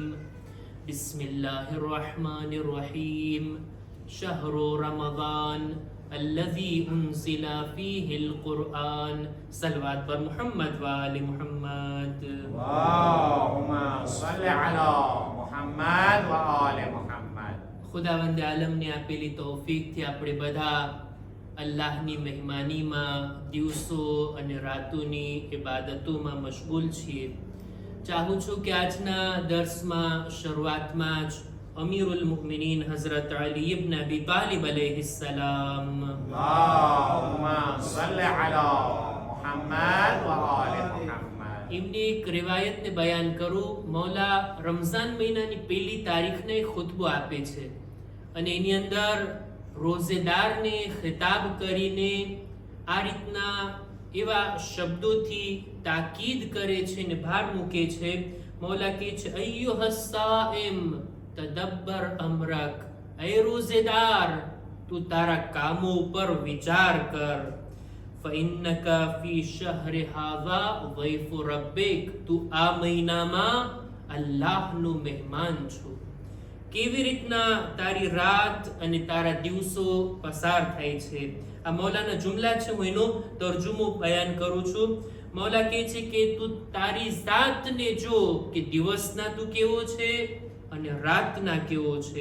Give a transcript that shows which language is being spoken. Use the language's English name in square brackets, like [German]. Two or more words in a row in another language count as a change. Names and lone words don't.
[Arabic] بسم الله الرحمن الرحيم. شهر رمضان الذي أنزل فيه القرآن. [Persian] صلوات بر محمد و آل محمد. [Arabic] اللهم صل على محمد وآل محمد. [Gujarati] ખુદાવંદ આલમને આપેલી તૌફીકથી આપણે બધા અલ્લાહની મહેમાનીમાં દિવસો અને રાતોની ઇબાદતોમાં મશગુલ છીએ। ચાહું છું કે આજના દર્સમાં શરૂઆતમાં જ અમીરુલ મુમિનીન હઝરત અલી ઇબ્ન અબી તાલિબ अलैहिस्सलाम [Arabic] اللهم صل على محمد وآل محمد. [Gujarati] એમની એક રિવાયતને બયાન કરું। મૌલા રમઝાન મહિનાની પહેલી તારીખને ખુતબો આપે છે અને એની અંદર રોઝેદારને ખિતાબ કરીને આ રીતના એવા શબ્દોથી તાકીદ કરે છે અને ભાર મૂકે છે। મૌલા કહે છે [Arabic] أيها الصائم تدبر أمرك. [Gujarati] એ રોઝેદાર તું તારા કામો ઉપર વિચાર કર। [Arabic] فإنك في شهر هذا ضيف ربك। [Gujarati] तू આ મહિનામાં અલ્લાહનો મહેમાન છો। કેવી રીતના તારી રાત અને તારા દિવસો પસાર થાય છે। આ મૌલાના જુમલા છે, હું એનો તર્જુમો બયાન કરું છું। મૌલા કહે છે કે તું તારી જાતને જો કે દિવસના તું કેવો છે અને રાતના કેવો છે।